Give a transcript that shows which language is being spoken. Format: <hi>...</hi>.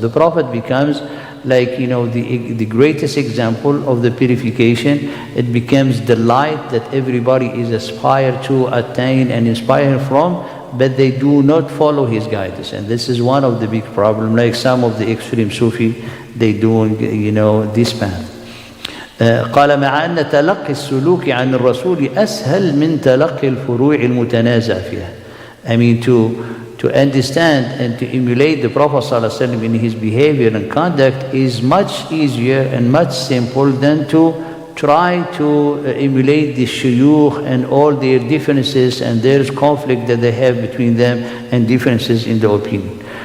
<en>The Prophet becomes like, the greatest example of the purification. It becomes the light that everybody is aspired to attain and inspire from, but they do not follow his guidance. And this is one of the big problems, like some of the extreme Sufi, they doing, this path.</en> <ar>قال مع أن تلقي السلوك عن الرسول أسهل من تلقي الفروع المتنازع فيها.</ar> <en>I mean, to understand and to emulate the Prophet ﷺ in his behavior and conduct is much easier and much simple than to try to emulate the shuyukh and all their differences and there's conflict that they have between them and differences in the opinion.</en>